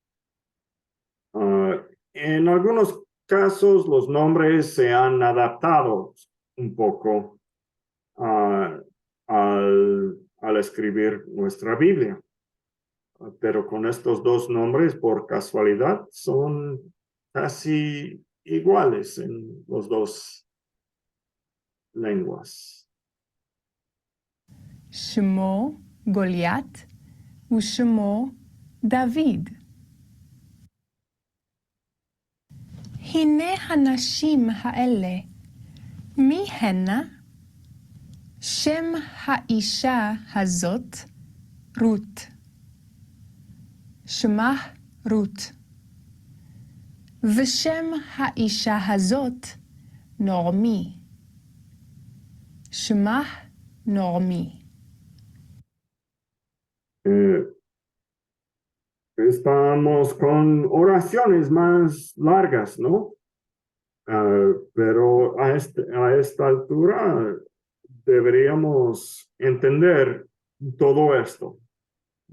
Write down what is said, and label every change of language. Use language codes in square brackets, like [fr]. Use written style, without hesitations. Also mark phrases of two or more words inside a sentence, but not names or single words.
[es] En algunos casos los nombres se han adaptado un poco al escribir nuestra Biblia. Pero con estos dos nombres, por casualidad, son casi iguales en las dos lenguas. [he] שמו גוליית ושמו דוד. הנה הנשים האלה, מי הנה? שם האישה הזאת רות. שמה רות. ושם האישה הזאת נעמי. שמה נעמי. [es] Estamos con oraciones más largas, ¿no? Pero a esta altura deberíamos entender todo esto.